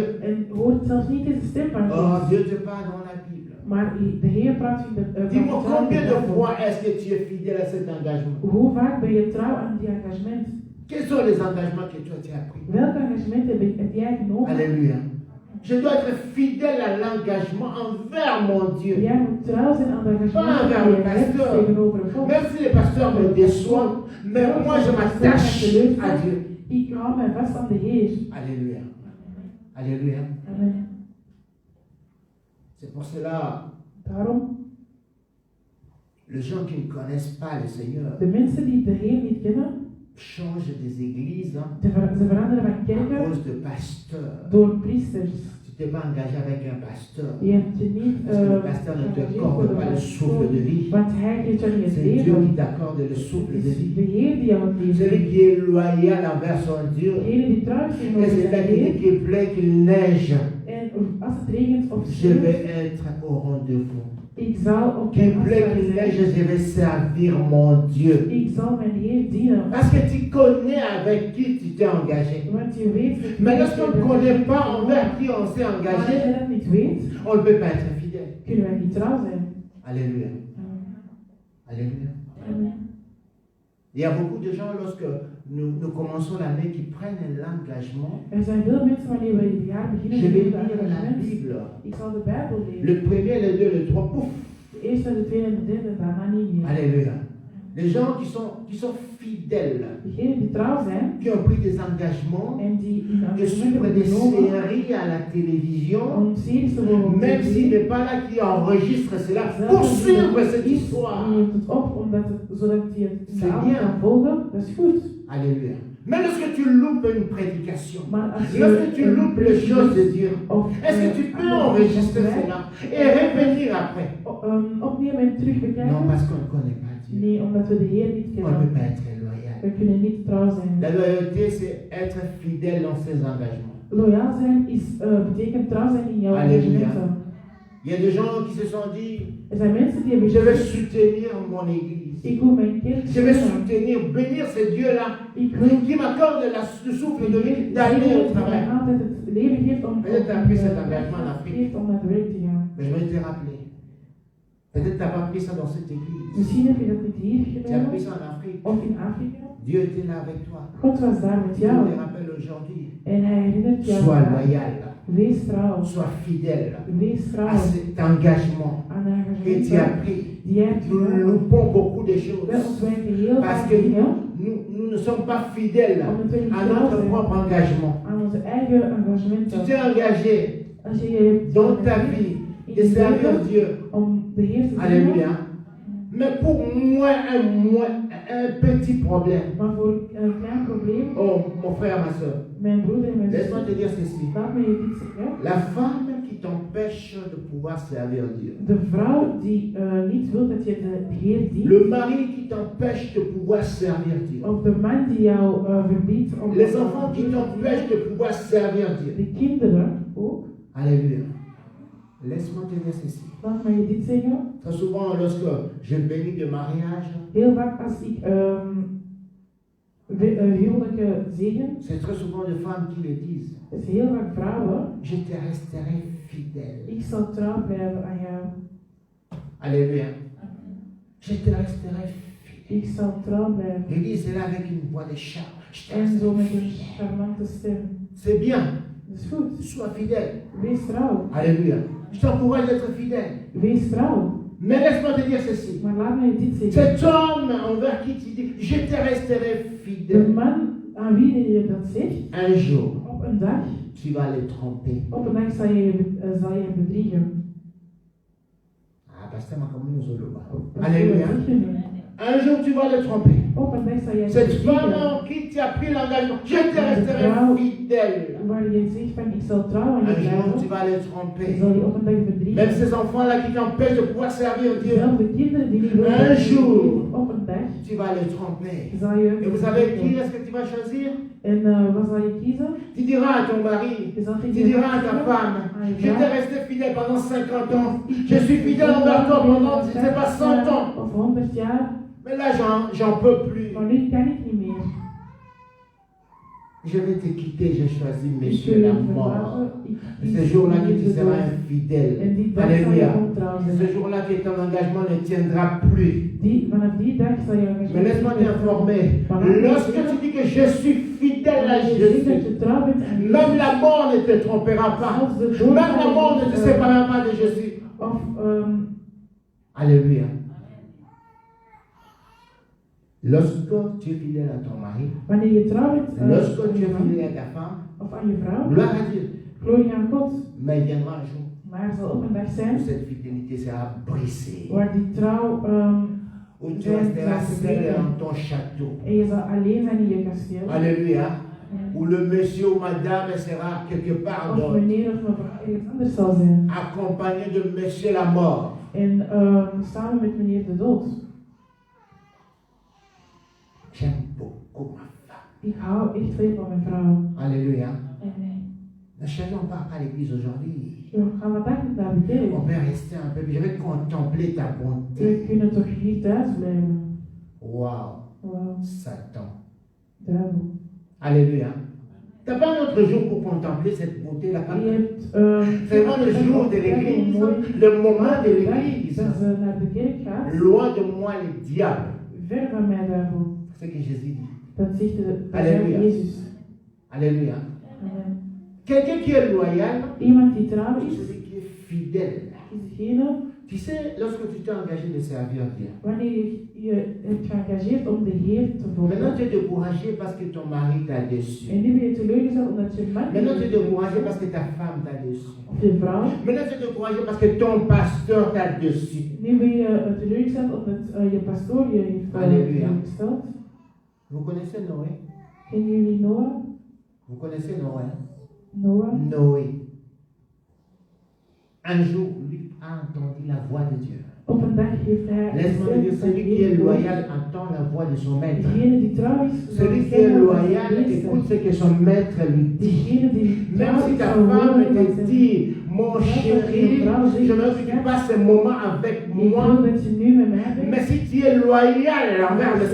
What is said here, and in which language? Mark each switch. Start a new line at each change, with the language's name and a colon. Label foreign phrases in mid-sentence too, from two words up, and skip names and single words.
Dutch: en hoort zelfs niet eens de stem van Oh, God.
French: Dieu te parle dans la Bible.
Dutch: Maar de Heer praat in de
French: Dis-moi,
Dutch: van
French: combien de
Dutch: Bijbel.
French: fois est-ce que tu es fidèle à cet engagement?
Dutch: Hoe vaak ben je trouw aan die engagement?
French: Quels sont les engagements que toi tu as pris?
Dutch: Welk engagement heb jij genomen?
French: Alléluia. Je dois être fidèle à l'engagement envers mon Dieu.
Dutch: Jij moet trouw zijn aan de
French: Pas
Dutch: engagement
French: envers
Dutch: die
French: le
Dutch: je hebt
French: pasteur.
Dutch: tegenover God.
French: Même si les pasteurs me déçoivent, mais moi je m'attache à Dieu.
Dutch: Ik hou mij vast aan de Heer.
French: Alléluia. Alléluia. Amen. C'est pour cela,
Dutch: Daarom,
French: les gens qui ne connaissent pas le Seigneur
Dutch: de mensen die de Heer niet kennen,
French: changent des églises hein,
Dutch: ze veranderen van
French: à
Dutch: kerken
French: cause de pasteurs.
Dutch: door priesters.
French: Tu t'es pas engagé avec un pasteur.
Dutch: Je hebt je niet
French: Parce que le pasteur ne te
Dutch: geëngageerd voor
French: accorde
Dutch: de
French: pas le souffle
Dutch: pastor,
French: de vie.
Dutch: want hij geeft jou niet het
French: C'est Dieu qui
Dutch: leven.
French: t'accorde le souffle
Dutch: Het
French: de
Dutch: is
French: vie.
Dutch: de Heer die jou het leven
French: Celui
Dutch: geeft.
French: qui est loyal envers son Dieu.
Dutch: Degene die trouw is
French: Et
Dutch: tegenover
French: c'est là
Dutch: zijn
French: qu'il
Dutch: Heer.
French: dit qu'il plaît, qu'il neige.
Dutch: En als het regent of
French: Je
Dutch: sneeuwt,
French: vais être au rendez-vous.
Dutch: ik zal op
French: Qu'il
Dutch: mijn
French: plaît,
Dutch: afspraak
French: qu'il
Dutch: zijn.
French: neige, je vais servir mon Dieu.
Dutch: Ik zal mijn Heer dienen.
French: Parce que tu connais avec qui tu t'es engagé.
Dutch: Want je weet dat
French: Mais lorsqu'on ne connaît pas envers qui on s'est
Dutch: Maar als
French: engagé,
Dutch: je dat niet weet,
French: on ne peut pas être fidèle.
Dutch: kunnen wij niet trouw zijn.
French: Alléluia. Amen. Alléluia. Amen. Il y a beaucoup de gens, lorsque nous commençons l'année, qui prennent l'engagement.
Dutch: Er zijn veel mensen wanneer we het jaar beginnen
French: Je vais
Dutch: met
French: lire la
Dutch: engagement.
French: Bible.
Dutch: Ik zal de Bijbel lezen.
French: Le premier, le deux, le trois, pouf.
Dutch: De eerste, de tweede en de derde, daarna niet meer.
French: Alléluia. Les gens qui sont fidèles,
Dutch: Degenen die trouw zijn
French: qui ont pris des engagements
Dutch: en die in de engagement
French: suivre
Dutch: hebben
French: des
Dutch: genomen
French: séries à la télévision,
Dutch: om series te volgen op
French: même s'il
Dutch: tv.
French: n'est pas là qui enregistre cela,
Dutch: Zelfs
French: pour
Dutch: als die
French: suivre
Dutch: er
French: cette
Dutch: is,
French: histoire.
Dutch: die neemt het op omdat het, zodat hij het in de
French: C'est
Dutch: avond
French: bien.
Dutch: kan volgen. Dat is goed.
French: Alléluia. Mais lorsque tu loupes une prédication,
Dutch: Maar als je
French: lorsque tu loupes les choses de Dieu,
Dutch: of,
French: est-ce que tu peux enregistrer cela et revenir après?
Dutch: opnemen en terug
French: Non,
Dutch: bekijken?
French: parce qu'on ne connaît pas Dieu.
Dutch: Nee, omdat we de Heer niet
French: On ne
Dutch: kennen.
French: peut pas être loyal.
Dutch: We kunnen niet trouw zijn.
French: La loyauté, c'est être fidèle dans ses engagements.
Dutch: Loyaal zijn is, betekent trouw zijn in jouw Halleluja. engagementen.
French: Il y a des gens qui se sont dit,
Dutch: Er zijn mensen die hebben
French: je vais
Dutch: gezegd,
French: soutenir mon église.
Dutch: ik wil mijn kerk
French: Je vais
Dutch: steunen.
French: soutenir, bénir ce Dieu-là
Dutch: Ik wil
French: qui m'accorde le souffle de vie d'aller au
Dutch: die
French: travail.
Dutch: mij altijd het leven geeft om
French: Peut-être tu as pris cet engagement en Afrique.
Dutch: geeft om naar het werk te gaan.
French: Mais je vais te rappeler. Peut-être tu n'as pas pris ça dans cette église.
Dutch: Misschien heb je dat niet hier
French: Tu as pris
Dutch: genomen
French: ça en Afrique.
Dutch: of in Afrika.
French: Dieu était là avec toi.
Dutch: God was daar met
French: Je
Dutch: jou
French: te rappelle aujourd'hui.
Dutch: en hij herinnert jou
French: Sois
Dutch: aan.
French: loyal.
Dutch: Wees trouw.
French: Sois fidèle
Dutch: Wees
French: à
Dutch: trouw
French: cet engagement
Dutch: aan
French: que tu as
Dutch: engagementen
French: pris.
Dutch: die jij hebt
French: Nous
Dutch: genomen.
French: loupons beaucoup de
Dutch: Wij
French: choses.
Dutch: ontwijken heel
French: Parce
Dutch: vaak
French: que
Dutch: dingen
French: nous ne sommes pas fidèles
Dutch: omdat we niet
French: à
Dutch: trouw
French: notre
Dutch: zijn
French: propre engagement.
Dutch: aan onze eigen
French: Tu
Dutch: engagementen.
French: t'es engagé
Dutch: Als je je
French: dans ta vie de servir Dieu.
Dutch: om de Heer te dienen,
French: Alléluia. Mais pour moi, un petit problème.
Dutch: maar voor een klein probleem,
French: Oh, mon frère, ma soeur,
Dutch: mijn broeder en mijn
French: laisse-moi te
Dutch: zuster,
French: dire ceci.
Dutch: laat me je dit zeggen.
French: La femme qui t'empêche de pouvoir servir Dieu.
Dutch: De vrouw die niet wil dat je de Heer dient,
French: Le mari qui t'empêche de pouvoir servir Dieu.
Dutch: of de man die jou verbiedt om
French: Les enfants qui t'empêchent de pouvoir servir Dieu.
Dutch: de kinderen ook.
French: Alléluia. Laisse-moi te dire ceci.
Dutch: Laat mij je dit zeggen.
French: Très souvent, lorsque je bénis de mariage,
Dutch: Heel vaak als ik huwelijken zegen,
French: c'est très souvent des femmes qui le disent.
Dutch: is heel vaak vrouwen.
French: Je te resterai fidèle.
Dutch: Ik zal trouw blijven aan jou.
French: Alléluia. Je te resterai fidèle.
Dutch: Ik zal trouw blijven.
French: Il dit cela avec une voix de charme. Je te
Dutch: En zo
French: resterai
Dutch: met een
French: fidèle.
Dutch: charmante stem.
French: C'est bien.
Dutch: Dat is goed.
French: Sois fidèle.
Dutch: Wees trouw.
French: Alléluia. Je t'encourage d'être fidèle.
Dutch: Wees trouw.
French: Mais laisse-moi te dire ceci.
Dutch: Maar laat mij dit zeggen.
French: Cet homme envers qui tu dis, je te resterai
Dutch: De
French: fidèle.
Dutch: man aan wie je dat zegt,
French: Un jour,
Dutch: op een dag,
French: tu vas le tromper.
Dutch: op een dag zal je bedriegen.
French: Ah, pasteur, maar comment nous allons
Dutch: Dat
French: Alléluia.
Dutch: bedrieg je niet.
French: Un jour, tu vas le tromper.
Dutch: Op een dag zal je
French: Cette femme
Dutch: bedriegen.
French: en qui tu as pris l'engagement, je te resterai fidèle.
Dutch: Waar je zegt van ik zal trouw aan je
French: Un jour, tu
Dutch: blijven,
French: vas le
Dutch: zal
French: tromper.
Dutch: je op een dag
French: Même
Dutch: bedriegen.
French: ces enfants-là qui t'empêchent de pouvoir servir Dieu,
Dutch: Zelfde kinderen die niet
French: Un
Dutch: willen
French: jour.
Dutch: dienen, op een dag
French: tu vas le tromper.
Dutch: zal je
French: Et vous savez qui
Dutch: bedriegen.
French: est-ce que tu vas choisir?
Dutch: En wat zal je kiezen?
French: Tu diras à ton mari,
Dutch: Je zal
French: tu
Dutch: tegen
French: diras à ta femme,
Dutch: aan je
French: je t'ai
Dutch: vrouw,
French: resté fidèle pendant 50 ans. Je suis fidèle envers toi pendant, je ne sais pas, 100 ans.
Dutch: Of 100 jaar,
French: Mais là, j'en peux plus.
Dutch: maar nu kan ik niet meer.
French: Je vais te quitter, j'ai choisi,
Dutch: Ik
French: monsieur,
Dutch: wil
French: la
Dutch: je
French: mort.
Dutch: verlaten. Ik
French: Et
Dutch: kies
French: ce jour-là que
Dutch: niet
French: tu
Dutch: de
French: seras
Dutch: dood.
French: infidèle.
Dutch: En die dag zal je
French: Alléluia.
Dutch: ontrouw
French: C'est ce
Dutch: zijn.
French: jour-là que ton engagement ne tiendra plus.
Dutch: Vanaf die dag zal je
French: Mais laisse-moi t'informer. Lorsque tu dis que je suis fidèle à
Dutch: Als je zegt dat
French: Jésus,
Dutch: je trouw bent aan
French: même
Dutch: Jezus,
French: la mort ne te trompera pas.
Dutch: zelfs de dood
French: Même la mort ne te
Dutch: zal je
French: séparera pas de Jésus.
Dutch: of
French: Alléluia. Lorsque tu es fidèle à ton mari,
Dutch: wanneer je trouw bent
French: lorsque
Dutch: aan
French: tu
Dutch: je
French: es
Dutch: man
French: fidèle à ta femme,
Dutch: of aan je vrouw,
French: gloire à Dieu.
Dutch: glorie aan God.
French: Mais il viendra un jour
Dutch: Maar er zal ook een dag
French: où
Dutch: zijn
French: cette fidélité sera brisée.
Dutch: waar die trouw
French: Où tu resteras seul dans ton château.
Dutch: en je zal alleen zijn in je kasteel.
French: Alléluia. Où le monsieur ou madame sera quelque part
Dutch: Of
French: d'autre,
Dutch: meneer of mevrouw ergens anders zal zijn.
French: accompagné de monsieur la mort.
Dutch: En samen met meneer de dood.
French: J'aime beaucoup ma femme.
Dutch: Ik hou echt veel van mijn vrouw.
French: Alléluia.
Dutch: En
French: Ne chaînons pas à l'église aujourd'hui.
Dutch: we gaan vandaag niet naar de kerk.
French: On peut rester un peu, je vais contempler ta bonté.
Dutch: We kunnen toch hier thuis blijven.
French: Waouh,
Dutch: Wauw,
French: Satan.
Dutch: duivel.
French: Alléluia. Tu n'as pas un autre jour pour contempler cette beauté-là.
Dutch: Je hebt
French: C'est vraiment le jour de l'église, le moment de l'église.
Dutch: dat ze naar de kerk gaat.
French: Loin de moi le diable.
Dutch: Ver van mij, duivel.
French: C'est ce que Jésus dit.
Dutch: Dat zegt de
French: Alléluia.
Dutch: Jezus.
French: Alléluia. Amen. Quelqu'un qui est loyal,
Dutch: Iemand die trouw
French: c'est
Dutch: is,
French: celui qui est fidèle.
Dutch: is degene
French: Tu sais, lorsque tu t'es engagé de servir Dieu,
Dutch: wanneer je hebt geëngageerd om de Heer te
French: maintenant
Dutch: volgen.
French: tu es découragé parce que ton mari t'a déçu.
Dutch: En nu ben je teleurgesteld omdat je man
French: Maintenant tu es découragé parce que ta femme t'a déçu.
Dutch: of je vrouw.
French: Maintenant tu es découragé parce que ton pasteur t'a déçu.
Dutch: Nu ben je teleurgesteld omdat je pastoor je heeft Halleluja. gesteld.
French: Vous connaissez Noé?
Dutch: Kennen jullie Noah?
French: Vous connaissez Noé?
Dutch: Noah?
French: Noé. Un jour, lui a entendu la voix de Dieu.
Dutch: Op een dag heeft hij
French: Laisse-moi te dire,
Dutch: gezegd dat
French: celui qui est
Dutch: Heer
French: loyal entend la voix de son maître.
Dutch: degene die trouw is, zal
French: Celui qui est
Dutch: zeggen wat
French: loyal
Dutch: zijn meester.
French: écoute ce que son maître lui dit.
Dutch: Degene die
French: Même
Dutch: trouw
French: si
Dutch: is,
French: ta
Dutch: zal
French: femme
Dutch: horen wat
French: te
Dutch: zijn.
French: dit, mon chéri, je veux que tu passes ce moment avec
Dutch: Ik wil
French: moi.
Dutch: dat je nu met mij bent.
French: Mais si tu es loyal envers le